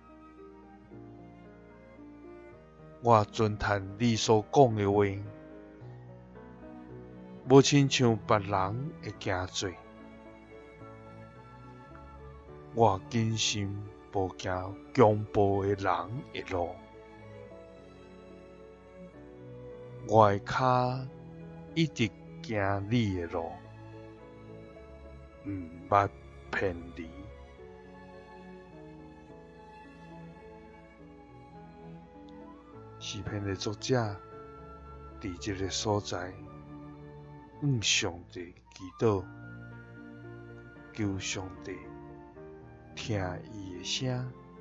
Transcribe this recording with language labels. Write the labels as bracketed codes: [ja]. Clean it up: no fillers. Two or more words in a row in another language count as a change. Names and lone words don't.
[nan] 我尊叹你所讲的话，无亲像别人的行做。我谨慎无行强暴的人的路，我的脚一直行你的路，毋捌偏离。诗篇的作者伫这个所在，向上帝祈祷，求上帝听伊的声，